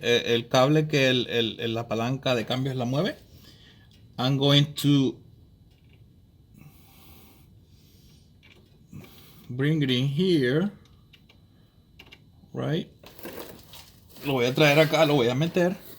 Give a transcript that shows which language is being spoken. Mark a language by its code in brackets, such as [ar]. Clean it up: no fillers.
[es] El cable que la palanca de cambios la mueve. [en] I'm going to bring it in here, right? [es] Lo voy a traer acá, lo voy a meter.